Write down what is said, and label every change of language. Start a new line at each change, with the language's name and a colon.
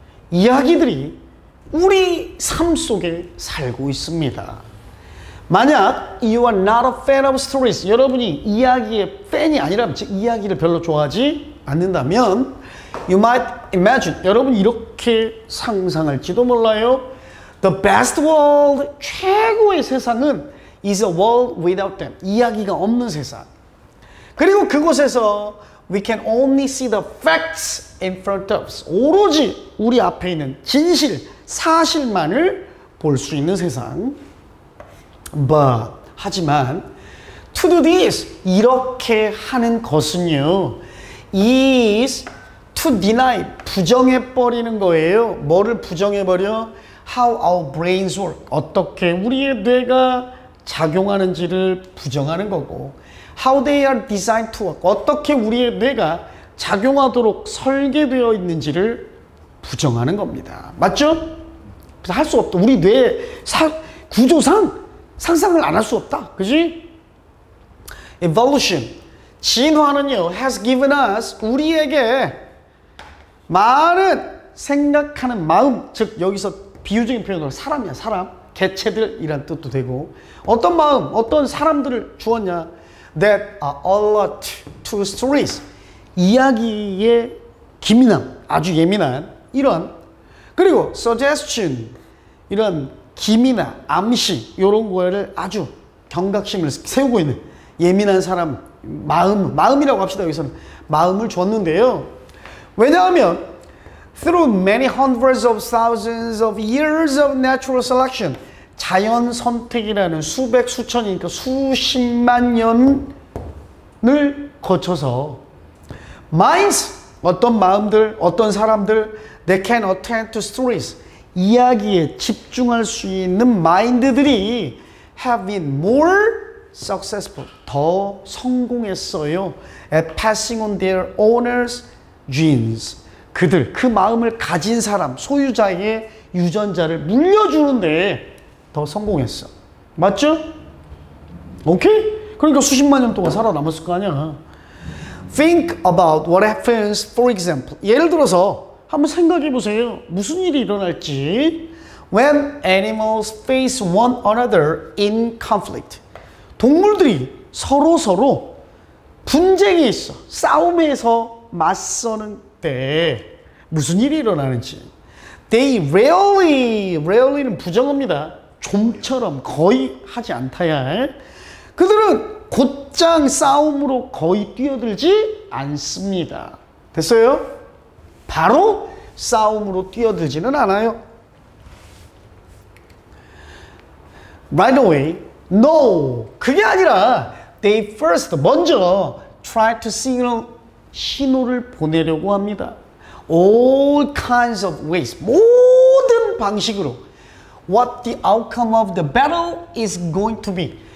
Korean: 이야기들이 우리 삶 속에 살고 있습니다. 만약
English: you are not a fan of stories,
Korean: 여러분이 이야기의 팬이 아니라면, 즉 이야기를 별로 좋아하지 않는다면,
English: you might imagine,
Korean: 여러분이 이렇게 상상할지도 몰라요.
English: The best world,
Korean: 최고의 세상은
English: is a world without them,
Korean: 이야기가 없는 세상.
English: 그리고 그곳에서 we can only see the facts in front of us,
Korean: 오로지 우리 앞에 있는 진실, 사실만을 볼 수 있는 세상.
English: But,
Korean: 하지만
English: to do this,
Korean: 이렇게 하는 것은요,
English: is to deny,
Korean: 부정해버리는 거예요. 뭐를 부정해버려?
English: How our brains work,
Korean: 어떻게 우리의 뇌가 작용하는지를 부정하는 거고,
English: how they are designed to work,
Korean: 어떻게 우리의 뇌가 작용하도록 설계되어 있는지를 부정하는 겁니다. 맞죠? 그래서 할 수 없다. 우리 뇌 구조상 상상을 안 할 수 없다. 그지? Evolution, 진화는요,
English: has given us,
Korean: 우리에게 많은 생각하는 마음, 즉 여기서 비유적인 표현으로 사람이야, 사람. 개체들이란 뜻도 되고, 어떤 마음, 어떤 사람들을 주었냐?
English: That are alert to stories,
Korean: 이야기에 기민함, 아주 예민한 이런. 그리고 suggestion, 이런 기미나 암시 이런 거를 아주 경각심을 세우고 있는 예민한 사람, 마음이라고 합시다. 여기서는 마음을 줬는데요. 왜냐하면
English: through many hundreds of thousands of years of natural selection,
Korean: 자연 선택이라는 수백 수천이니까 수십만 년을 거쳐서
English: minds,
Korean: 어떤 마음들, 어떤 사람들,
English: they can attend to stories,
Korean: 이야기에 집중할 수 있는 마인드들이
English: have been more successful,
Korean: 더 성공했어요
English: at passing on their owners' genes,
Korean: 그들, 그 마음을 가진 사람, 소유자의 유전자를 물려주는데 더 성공했어. 맞죠? 오케이? 그러니까 수십만 년 동안 살아남았을 거 아니야.
English: Think about what happens, for example.
Korean: 예를 들어서 한번 생각해 보세요. 무슨 일이 일어날지.
English: When animals face one another in conflict.
Korean: 동물들이 서로 분쟁이 있어. 싸움에서 맞서는 때 무슨 일이 일어나는지.
English: They rarely
Korean: 는 부정어입니다. 좀처럼 거의 하지 않다야. 그들은 곧장 싸움으로 거의 뛰어들지 않습니다. 됐어요? 바로 싸움으로 뛰어들지는 않아요.
English: Right away. No.
Korean: 그게 아니라
English: they first
Korean: 먼저
English: try to signal
Korean: 신호를 보내려고 합니다.
English: All kinds of ways.
Korean: 모든 방식으로
English: what the outcome of the battle is going to be.